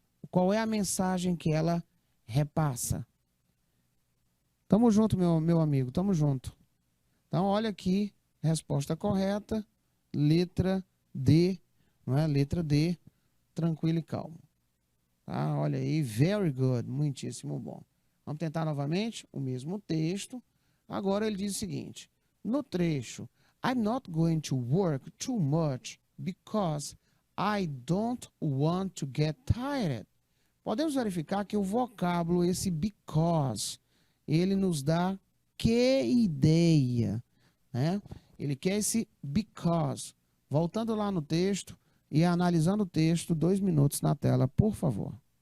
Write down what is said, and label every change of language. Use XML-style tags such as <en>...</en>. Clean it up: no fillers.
<pt>Qual é a mensagem que ela repassa? Tamo junto, meu amigo, tamo junto. Então, olha aqui, resposta correta, letra D, não é? Letra D, tranquilo e calmo. Tá? Olha aí,</pt> <en>very good,</en> <pt>muitíssimo bom. Vamos tentar novamente o mesmo texto. Agora ele diz o seguinte, no trecho,</pt> <en>I'm not going to work too much because I don't want to get tired.</en> <pt>Podemos verificar que o vocábulo, esse because, ele nos dá que ideia, né? Ele quer esse because. Voltando lá no texto e analisando o texto, 2 minutos na tela, por favor.</pt>